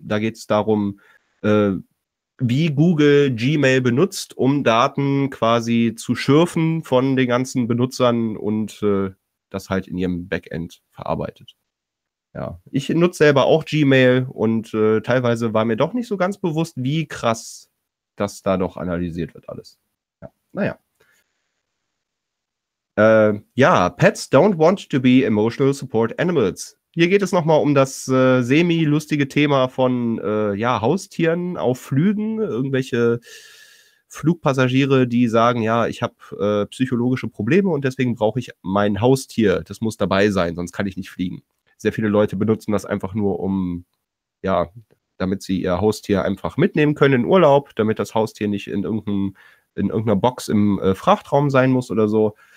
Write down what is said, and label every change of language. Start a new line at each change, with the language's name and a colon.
German: Da geht es darum, wie Google Gmail benutzt, um Daten quasi zu schürfen von den ganzen Benutzern und das halt in ihrem Backend verarbeitet. Ja, ich nutze selber auch Gmail und teilweise war mir doch nicht so ganz bewusst, wie krass das da doch analysiert wird alles. Ja, naja.
English: Ja, Pets don't want to be emotional support animals.
German: Hier geht es nochmal um das semi-lustige Thema von ja, Haustieren auf Flügen, irgendwelche Flugpassagiere, die sagen, ja, ich habe psychologische Probleme und deswegen brauche ich mein Haustier. Das muss dabei sein, sonst kann ich nicht fliegen. Sehr viele Leute benutzen das einfach nur, um, ja, damit sie ihr Haustier einfach mitnehmen können in Urlaub, damit das Haustier nicht in irgendeiner Box im Frachtraum sein muss oder so.